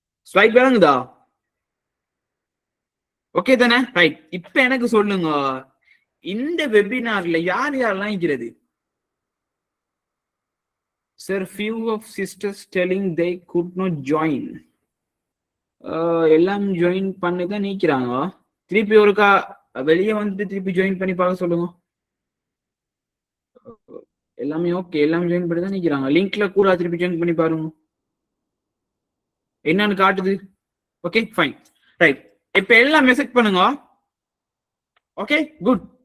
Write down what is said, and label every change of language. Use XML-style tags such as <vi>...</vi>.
<ta>Slide விளங்குதா? Okay தானே? Right. இப்ப எனக்கு சொல்லுங்க, இந்த வெபினார்ல யார் யாரெல்லாம் இருக்கிறது?</ta> <en>Sir, few of sisters telling they could not join.</en> <ta>எல்லாம் ஜாயின் பண்ணிதான் நீக்கிறாங்க. திருப்பி ஒருக்கா வெளியே வந்துட்டு திருப்பி ஜாயின் பண்ணி பார்க்க சொல்லுங்க. எல்லாமே ஓகே, எல்லாம் ஜாயின் பண்ணி தான் நிக்கிறாங்க. லிங்க்ல கூட திருப்பி ஜாயின் பண்ணி பாருங்க என்னன்னு காட்டுது. Okay fine, right. இப்ப எல்லாம் மெசேஜ் பண்ணுங்க. Okay good.</ta>